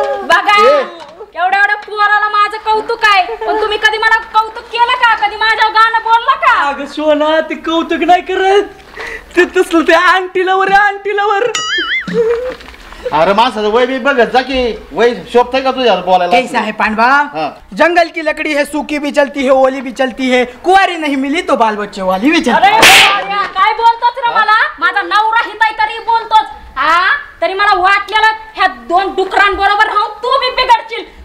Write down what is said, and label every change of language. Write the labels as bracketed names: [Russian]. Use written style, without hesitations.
[Marathi] बघा एवढ्या पोराला माझं कौतुक आहे, पण तुम्ही कधी मला कौतुक केलं का? कधी माझ्या गाणं बोललं का? अगं सोना, ते कौतुक नाही करत, ते तसलं ते आंटीलावर अरे माणसाचं वय बी बघत जा की वय शोभतंय का तुझ्या बोलायला? [Hindi] कैसा है पांडवा? हाँ। जंगल की लकड़ी है, सूखी भी चलती है, ओली भी चलती है, कुंवारी नहीं मिली तो बाल बच्चे वाली भी चलती अरे है. [Marathi] बाबा, काय बोलतोच रे मला? माझा नवरा हिताय तरी बोलतोच. हा तरी मला वाटलेलं ह्या 2 डुकरांबरोबर राहून तू बी बिघडशील.